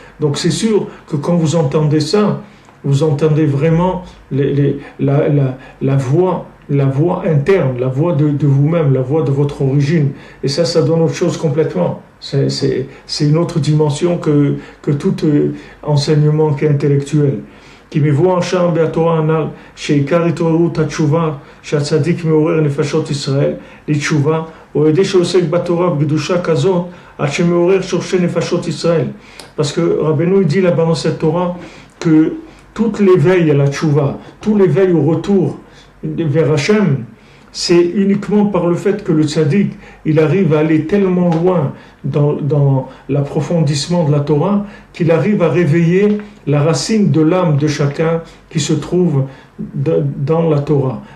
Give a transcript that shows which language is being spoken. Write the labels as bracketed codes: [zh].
[fr] Donc c'est sûr que quand vous entendez ça, vous entendez vraiment la voix interne, la voix de vous-même, la voix de votre origine. Et ça donne autre chose complètement. C'est une autre dimension que tout enseignement qui est intellectuel. [he] כי מבואר שם בתורה הנ"ל שעיקר התעוררות התשובה שהצדיק מעורר נפשות ישראל לתשובה הוא ידי שעוסק בתורה בקדושה כזאת עד שמעורר שורשי נפשות ישראל. [fr] Parce que Rabbeinu dit là-bas dans cette Torah que tout l'éveil à la tchouva, tout l'éveil au retour vers Hachem, c'est uniquement par le fait que le tzaddik, il arrive à aller tellement loin dans l'approfondissement de la Torah qu'il arrive à réveiller la racine de l'âme de chacun qui se trouve dans la Torah.